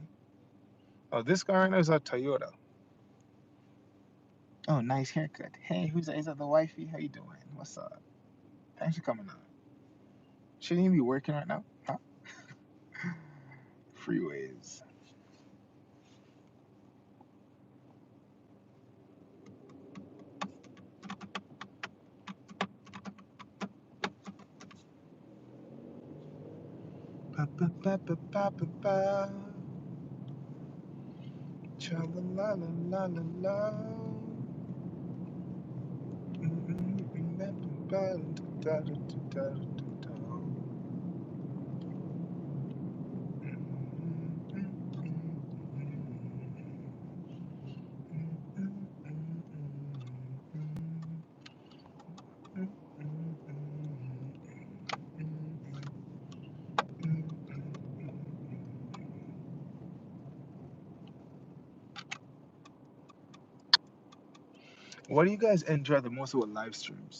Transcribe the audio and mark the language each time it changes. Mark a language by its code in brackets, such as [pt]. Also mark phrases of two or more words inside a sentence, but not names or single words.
[en] Oh, this guy right now is a Toyota. Oh, nice haircut. Hey, who's that? Is that the wifey? How you doing? What's up? Thanks for coming out. Shouldn't you be working right now? Huh? Freeways. Ba, ba, ba, ba, ba, ba, ba. Cha la la la la la la. Mm, mm, mm, ba, ba, da, da, da, da, da, da. Mm, mm, mm, mm, What do you guys enjoy the most with live streams?